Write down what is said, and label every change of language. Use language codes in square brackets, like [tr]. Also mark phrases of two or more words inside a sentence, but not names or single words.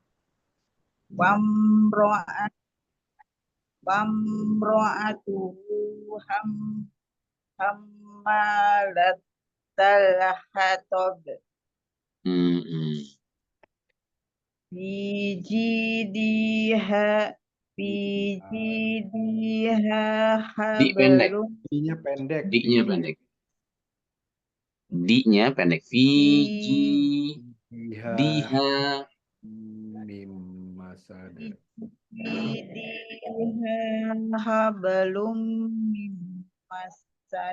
[ar] وامرأته حمالة الحطب. في جيدها [id] Di pendek. [ar] hablum. [id] I-nya pendek. Di-nya pendek. Di-nya pendek. [ar] في جي. دها. من مسد. في جيدها حبل من مسد.